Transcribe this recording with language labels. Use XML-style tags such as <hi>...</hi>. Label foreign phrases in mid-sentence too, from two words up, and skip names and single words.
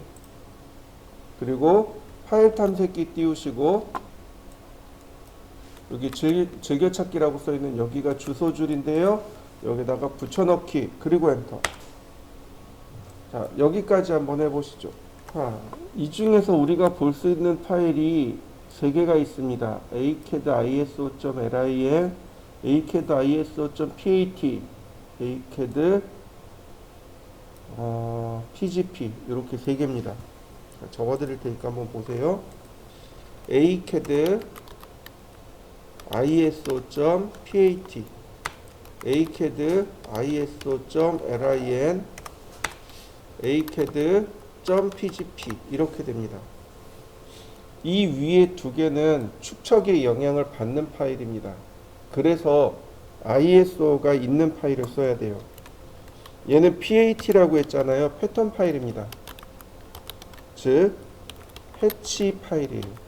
<ko>그리고 파일 탐색기 띄우시고 여기 즐겨찾기라고 써있는 여기가 주소줄인데요. 여기다가 붙여넣기 그리고 엔터. 자, 여기까지 한번 해보시죠. 자, 이 중에서 우리가 볼 수 있는 파일이 세 개가 있습니다. acad iso.lin, acad iso.pat, acad pgp 이렇게 세 개입니다. 자, 적어드릴 테니까 한번 보세요. acad iso.pat, acad iso.lin, acad.pgp 이렇게 됩니다. 이 위에 두 개는 축척의 영향을 받는 파일입니다. 그래서 ISO가 있는 파일을 써야 돼요. 얘는 PAT라고 했잖아요. 패턴 파일입니다. 즉 해치 파일이에요.</ko>